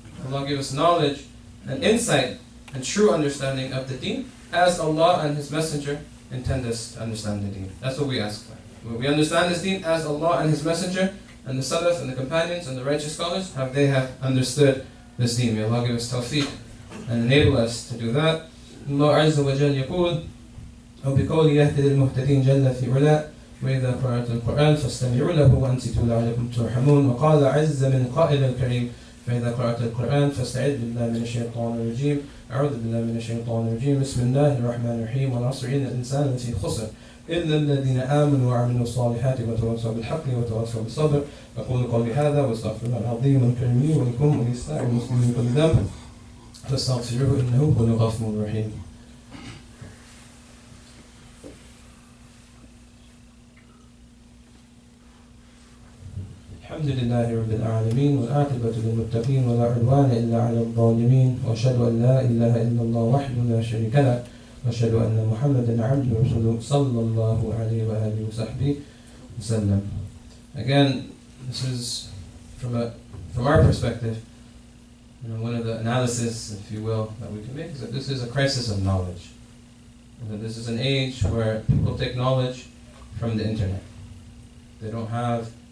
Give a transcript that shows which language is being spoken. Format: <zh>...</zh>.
<en>Allah give us knowledge and insight and true understanding of the deen, as Allah and His Messenger intend us to understand the deen. That's what we ask for. When we understand this deen as Allah and His Messenger and the Salaf and the companions and the righteous scholars, they have understood this deen. May Allah give us tawfiq and enable us to do that.</en> <ar>Allah Azza wa Jal يقول أو بقول يهتدي المهتدين جل في علا وإذا قرأت القرآن فاستمعوا له وأنصتوا لعلكم ترحمون وقال عز من قائل الكريم فإذا قرأت القرآن فاستعذ بالله من الشيطان الرجيم أعوذ بالله من الشيطان الرجيم بسم الله الرحمن الرحيم والعصر إن الإنسان لفي خسر إلا الذين آمنوا وعملوا الصالحات وتواصوا بالحق وتواصوا بالصبر أقول قولي هذا واستغفر الله العظيم الكريم لي ولكم ولسائر المسلمين من كل ذنب فاستغفروه إنه هو الغفور الرحيم. الحمد لله رب العالمين والعاقبة للمتقين ولا عدوان إلا على الظالمين وأشهد أن لا إله إلا الله وحده لا شريك له وأشهد أن محمدا عبده ورسوله صلى الله عليه وآله وصحبه وسلم.</ar> <en>Again, this is from our perspective, one of the analysis, if you will, that we can make is that this is a crisis of knowledge. And that this is an age where people take knowledge from the internet. They don't have.</en>